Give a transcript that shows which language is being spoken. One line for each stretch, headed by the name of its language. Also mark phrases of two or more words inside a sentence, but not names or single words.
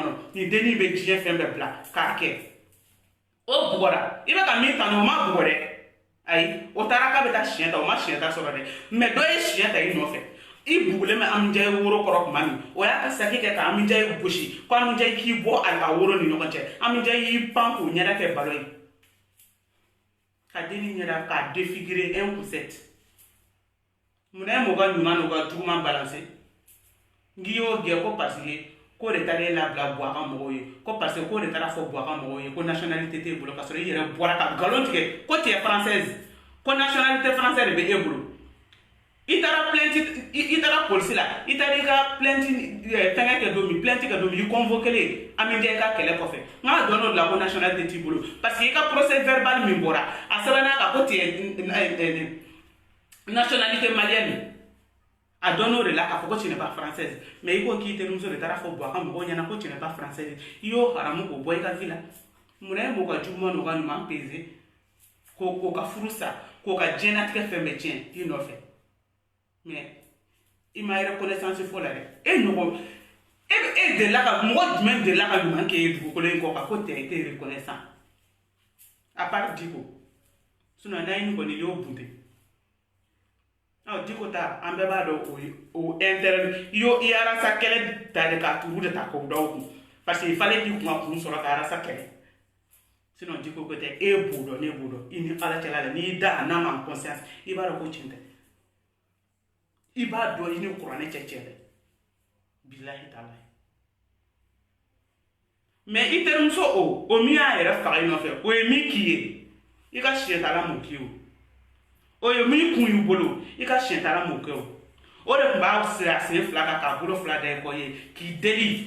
Bambara: kɔnɔ nin dennin bɛ diɲɛ fɛn bɛɛ bila k'a kɛ o bugɔra i bɛ ka min ta o ma bugɔ dɛ ayi o taara k'a bɛ taa siɲɛ ta o ma siɲɛ ta sɔrɔ dɛ mais dɔ ye siɲɛ ta i nɔfɛ i bugulen bɛ Amidia ye woro kɔrɔ tuma min o y'a ka saki kɛ ka Amidia ye gosi ko Amidia k'i bɔ a ka woro ni ɲɔgɔn cɛ Amidia y'i pan k'o ɲɛda kɛ ballon ye ka dennin ɲɛda k'a défigurer 1%. Munna e m'o ka ɲuman n'o ka juguman balancer n'i y'o gɛn ko
French: parce que
Bambara: ko de taara e labila Buwa ka mɔgɔw ye ko
French: parce que
Bambara: ko de taara fɔ Buwa ka mɔgɔw ye ko nationalité t'e bolo ka sɔrɔ i yɛrɛ bɔra ka galon tigɛ ko
French: tu es française
Bambara: ko
French: nationalité française
Bambara: de bɛ e bolo i taara plainte i taara polisi la i taara i ka plainte fɛngɛ kɛ don min plainte kɛ don min i convoqué Amidia i ka kɛlɛ kɔfɛ n k'a dɔn n'o de la ko nationalité t'i bolo
French: parce que
Bambara: i ka
French: procès verbal
Bambara: min bɔra a sɛbɛnna kan ko
French: tu es nationalité malienne
Bambara: a dɔn n'o de la k'a fɔ ko
French: tu n'es pas française
Bambara: mais i ko k'i terimuso de taara fɔ Buwa ka mɔgɔw ɲɛna ko
French: tu n'es pas française
Bambara: i y'o haramu k'o bɔ i ka vie la munna e m'o ka juguman n'o ka ɲuman peser k'o ka furu sa k'o ka diɲɛlatigɛ fɛn bɛɛ tiɲɛ i nɔfɛ mais i ma reconnaissance fɔ la dɛ e ɲɔgɔn e delila ka mɔgɔ jumɛn delila ka ɲuman k'e ye dugukolo in kɔ kan ko tɛ e tɛ
French: reconnaissant à part
Bambara: Diko sinon n'ayi kɔni y'o bunte Diko ta an bɛɛ b'a dɔn o intérêt i arasa kɛlɛ ta de k'a turu de ta k'o da o kun
French: parce que il fallait
Bambara: k'i kun sɔrɔ ka arasa kɛlɛ sinon Diko ko tɛ e b'o dɔn ne b'o dɔn i ni ala cɛla la n'i da a n'a ma conscience i b'a dɔn ko tiɲɛ tɛ i b'a dɔn i ni kuranɛ cɛ dɛ bilahi taala mais i terimuso o min y'a yɛrɛ faga i nɔfɛ o ye min k'i ye i ka siɲɛtala m'o k'i ye o ye min kun y'u bolo i ka siɲɛtala m'o kɛ o de tun b'a siri a sen fila kan k'a bolo fila da i kɔ ye k'i deli